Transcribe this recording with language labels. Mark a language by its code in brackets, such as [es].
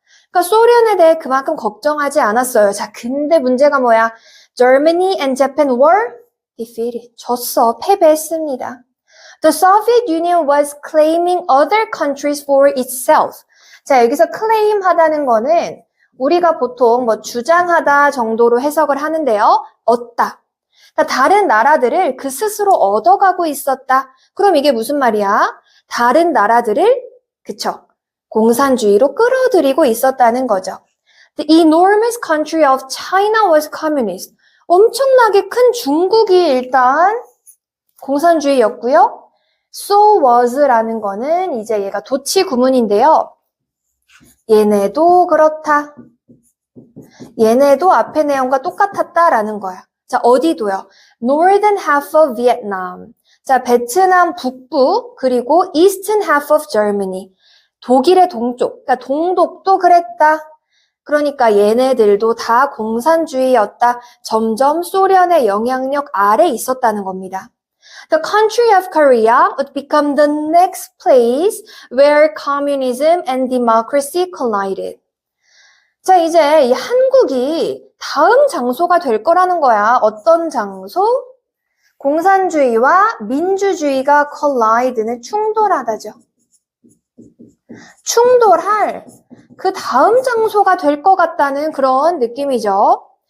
[ko] 그러니까 소련에 대해 그만큼 걱정하지 않았어요. 자, 근데 문제가 뭐야? [en] Germany and Japan were defeated. [ko] 졌어. 패배했습니다. [en] The Soviet Union was claiming other countries for itself. [ko] 자, 여기서 claim 하다는 거는 우리가 보통 주장하다 정도로 해석을 하는데요. 얻다. 그러니까 다른 나라들을 그 스스로 얻어가고 있었다. 그럼 이게 무슨 말이야? 다른 나라들을, 그쵸? 공산주의로 끌어들이고 있었다는 거죠. [en] The enormous country of China was communist. [ko] 엄청나게 큰 중국이 일단 공산주의였고요. [en] So was [ko] 라는 거는 이제 얘가 도치 구문인데요. 얘네도 그렇다. 얘네도 앞의 내용과 똑같았다라는 거야. 자, 어디도요? [en] Northern half of Vietnam. [ko] 자, 베트남 북부 그리고 [en] Eastern half of Germany. [ko] 독일의 동쪽, 그러니까 동독도 그랬다. 그러니까 얘네들도 다 공산주의였다. 점점 소련의 영향력 아래 있었다는 겁니다. [en] The country of Korea would become the next place where communism and democracy collided. [ko] 자, 이제 이 한국이 다음 장소가 될 거라는 거야. 어떤 장소? 공산주의와 민주주의가 collide는 충돌하다죠. 충돌할 그 다음 장소가 될 것 같다는 그런 느낌이죠.